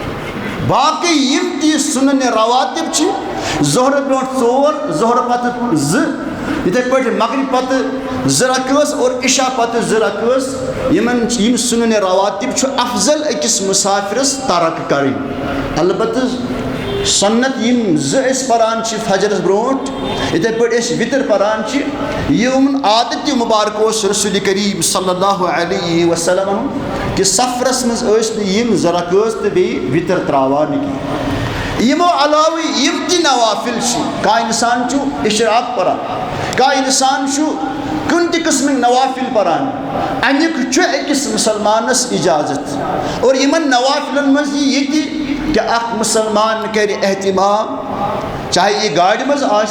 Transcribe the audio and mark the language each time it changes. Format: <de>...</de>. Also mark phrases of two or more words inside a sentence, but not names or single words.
<ks>باقی یم تہِ سنن رواتب چھِ ظہر برونٛٹھ 4 ظہر پتہٕ 2 یتھے پٲٹھۍ مغرب پتہٕ 2 رکٲژ اور عشاء پتہٕ 2 رکٲژ یم سنن رواتب چھُ افضل أکِس مُسافِرس ترک کرٕنۍ البتہ سنت یم 2 أسۍ پران چھِ فجرس برونٛٹھ یتھے پٲٹھۍ أسۍ وِتر پران چھِ یِہُنٛد عادتِ مبارک اوس رسول کریم</ks> <ar>صلی اللہ علیہ وسلم</ar> <ks>کہ سفرس منٛز ٲسۍ نہٕ یم 2 رکٲژ تہٕ بیٚیہِ وِتر تراوان کینٛہہ یمو علاوٕ یم تہِ نوافل چھِ کانٛہہ انسان چھُ اشراق پران کانٛہہ انسان چھُ کُنہِ تہِ قٕسمٕکۍ نوافل پران امیُک چھُ أکِس مُسلمانس اجازت اور یمن نوافلن منٛز یی یہِ تہِ کہ اکھ مُسلمان کرِ اہتمام چاہے یہ گاڑِ منٛز</ks>